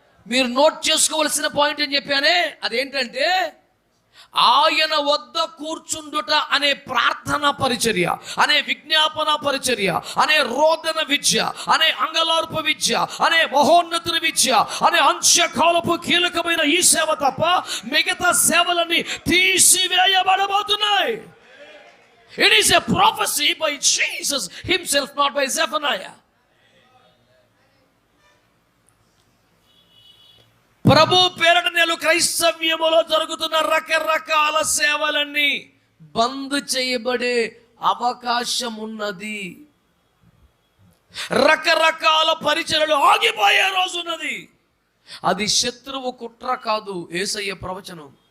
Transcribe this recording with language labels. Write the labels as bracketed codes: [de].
[te] మీరు నోట్ చేసుకోవలసిన పాయింట్ అని చెప్పానే, అదేంటంటే ఆయన వద్ద కూర్చుండుట అనే ప్రార్థన పరిచర్య, అనే విజ్ఞాపన పరిచర్య, అనే రోదన విద్య, అనే అంగలార్ప విద్య, అనే మహోన్నతుల విద్య, అనే అంత్యకాలపు కీలకమైన ఈ సేవ తప్ప మిగతా సేవలన్నీ తీసివేయబడబోతున్నాయి. [en] It is a prophecy by Jesus himself, not by Zephaniah. [te] ప్రభు పేరట నేడు క్రైస్తవ్యములో జరుగుతున్న రకరకాల సేవలన్నీ బంద్ చేయబడే అవకాశం ఉన్నది. రకరకాల పరిచర్యలు ఆగిపోయే రోజు ఉన్నది. అది శత్రువు కుట్ర కాదు, యేసయ్య ప్రవచనం.